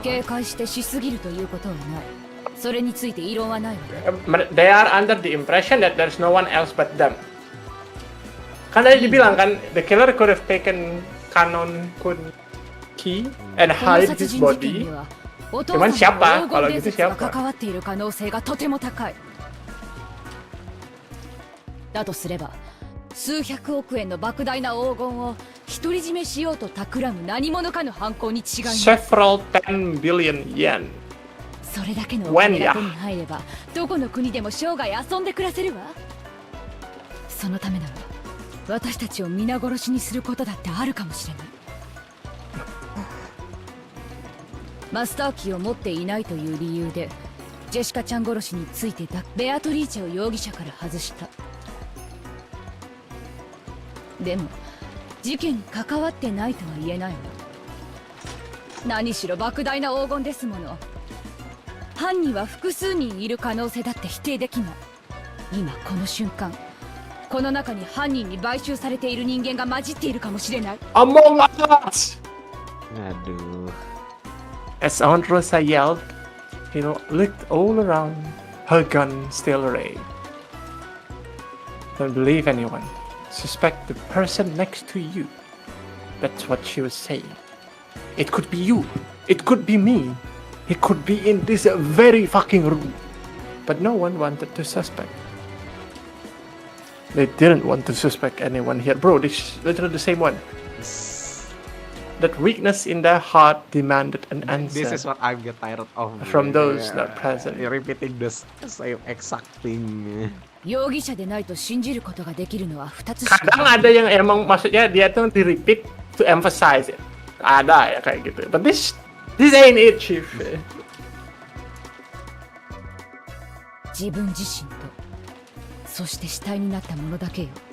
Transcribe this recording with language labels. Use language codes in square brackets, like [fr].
[ja] 警戒してしすぎるということはない。それについて異論はないわ。 [en] They are under the impression that there's no one else but them. [id] Kan tadi dibilang kan, [en] the killer could have taken Kanon Kun key and hide his body. [id] Cuman siapa? Kalau gitu siapa? [ja] 関わっている可能性がとても高い。だとすれば、数百億円の莫大な黄金を独り占めしようと企む何者かの犯行に違いない。 [en] Several 10 billion yen. [ja] それだけのお金が手に入れば、どこの国でも生涯遊んで暮らせるわ。そのためなら私たちを皆殺しにすることだってあるかもしれない。マスターキーを持っていないという理由でジェシカちゃん殺しについてたベアトリーチェを容疑者から外した。でも事件に関わってないとは言えないわ。何しろ莫大な黄金ですもの。犯人は複数人いる可能性だって否定できない。今この瞬間この中に犯人に買収されている人間が混じっているかもしれない。 [en] Among Us! Aduh. As Aunt Rosa yelled, he looked all around, her gun still arrayed. Don't believe anyone. Suspect the person next to you. That's what she was saying. It could be you. It could be me. It could be in this very fucking room. But no one wanted to suspect. They didn't want to suspect anyone here. Bro, this is literally the same one. That weakness in their heart demanded an answer. This is what I get tired of. From those not present. Repeating the same exact thing. [ja] 容疑者でないと信じることができるのは2つしか [id] Kadang ada yang emang maksudnya dia tuh di-repeat [en] to emphasize it. [id] Ada ya kayak gitu. [en] But this ain't it, Chief. [ja] 自分自身とそして死体になったものだけよ。